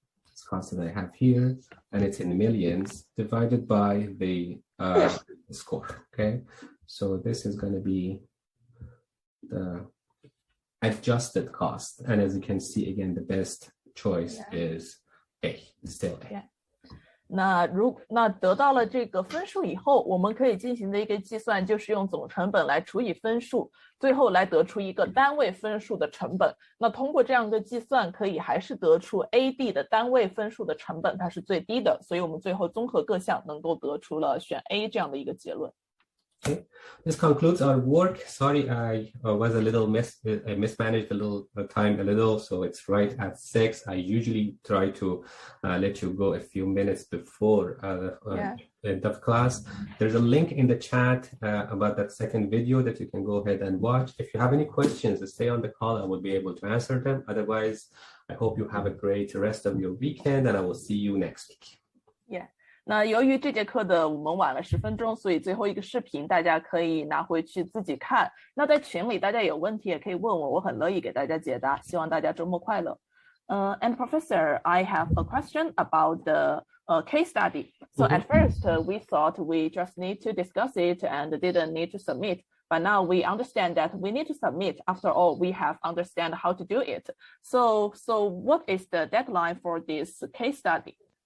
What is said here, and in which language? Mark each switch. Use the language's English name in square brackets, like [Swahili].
[English] This cost that I have here, and it's in millions, divided by the score, okay? So this is going to be the adjusted cost. And as you can see, again, the best choice is A, still A. Yeah. [Chinese] 那得到了这个分数以后，我们可以进行的一个计算就是用总成本来除以分数，最后来得出一个单位分数的成本。那通过这样的计算，可以还是得出 AD 的单位分数的成本它是最低的，所以我们最后综合各项能够得出了选 A 这样的一个结论。 [English] Okay, this concludes our work. Sorry, I was a little I mismanaged a little time a little, so it's right at 6. I usually try to let you go a few minutes before the end of class. There's a link in the chat about that second video that you can go ahead and watch. If you have any questions, stay on the call. I will be able to answer them. Otherwise, I hope you have a great rest of your weekend, and I will see you next week. Yeah. [Chinese] 那由于这节课的我们晚了10分钟，所以最后一个视频大家可以拿回去自己看。那在群里大家有问题也可以问我，我很乐意给大家解答。希望大家周末快乐。 [English] And Professor, I have a question about the case study. So at first we thought we just need to discuss it and didn't need to submit. But now we understand that we need to submit. After all, we have understand how to do it. So what is the deadline for this case study?